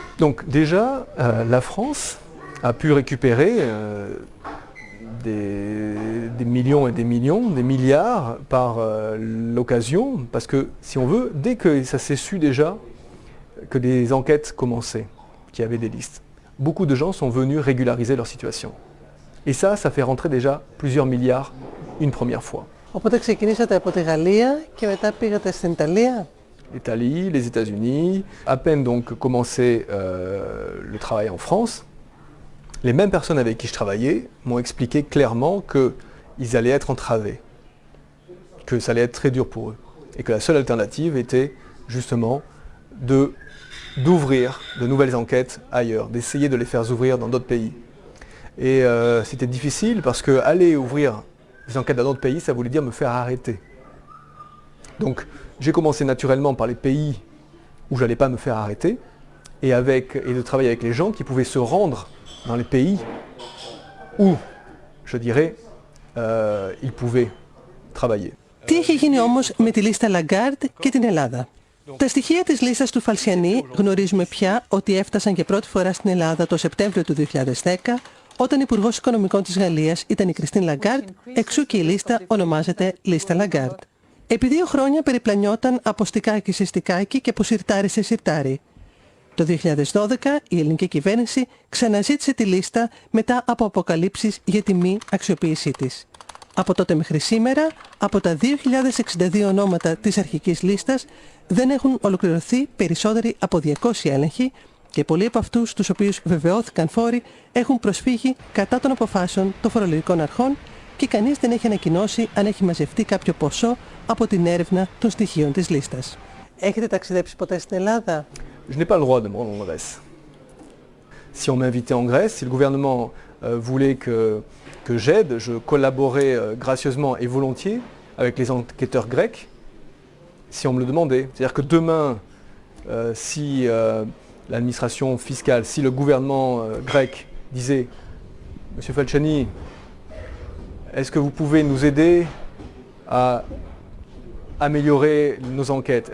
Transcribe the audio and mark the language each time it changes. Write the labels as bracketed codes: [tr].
[fr] Donc déjà, la France a pu récupérer des millions et des millions, des milliards par l'occasion, parce que si on veut, dès que ça s'est su déjà que des enquêtes commençaient, qu'il y avait des listes, beaucoup de gens sont venus régulariser leur situation. Et ça fait rentrer déjà plusieurs milliards une première fois. [el] Οπότε ξεκινήσατε από τη Γαλλία και μετά πήγατε στην Italie. [fr] L'Italie, les États-Unis, à peine donc commencé le travail en France, les mêmes personnes avec qui je travaillais m'ont expliqué clairement qu'ils allaient être entravés, que ça allait être très dur pour eux, et que la seule alternative était justement d'ouvrir de nouvelles enquêtes ailleurs, d'essayer de les faire ouvrir dans d'autres pays. Et c'était difficile parce que aller ouvrir des enquêtes dans d'autres pays, ça voulait dire me faire arrêter. Donc j'ai commencé naturellement par les pays où je n'allais pas me faire arrêter et de travailler avec les gens qui pouvaient se rendre dans les pays où, je dirais, ils pouvaient travailler. [el] Τι έχει γίνει όμως με τη λίστα Lagarde και την Ελλάδα? Τα στοιχεία της λίστας του Φαλσιανί γνωρίζουμε πια ότι έφτασαν για πρώτη φορά στην Ελλάδα το Σεπτέμβριο του 2010, όταν Υπουργός Οικονομικών της Γαλλίας ήταν η Κριστίν Λαγκάρντ, εξού και η λίστα ονομάζεται λίστα Lagarde. Επί 2 χρόνια περιπλανιόταν από στικάκι σε στικάκι και από σιρτάρι σε σιρτάρι. Το 2012 η ελληνική κυβέρνηση ξαναζήτησε τη λίστα μετά από αποκαλύψεις για τη μη αξιοποίησή της. Από τότε μέχρι σήμερα, από τα 2.062 ονόματα της αρχικής λίστας, δεν έχουν ολοκληρωθεί περισσότεροι από 200 έλεγχοι και πολλοί από αυτούς, τους οποίους βεβαιώθηκαν φόροι, έχουν προσφύγει κατά των αποφάσεων των φορολογικών αρχών και κανείς δεν έχει ανακοινώσει αν έχει μαζευτεί κάποιο ποσό από την έρευνα των στοιχείων της λίστας. Έχετε ταξιδέψει ποτέ στην Ελλάδα? [fr] Je n'ai pas le droit de me rendre en Grèce. Si on m'invitait en Grèce, si le gouvernement voulait que j'aide, je collaborais gracieusement et volontiers avec les enquêteurs grecs, si on me le demandait. C'est-à-dire que demain, si l'administration fiscale, si le gouvernement grec disait « Monsieur Falciani, est-ce que vous pouvez nous aider à améliorer nos enquêtes?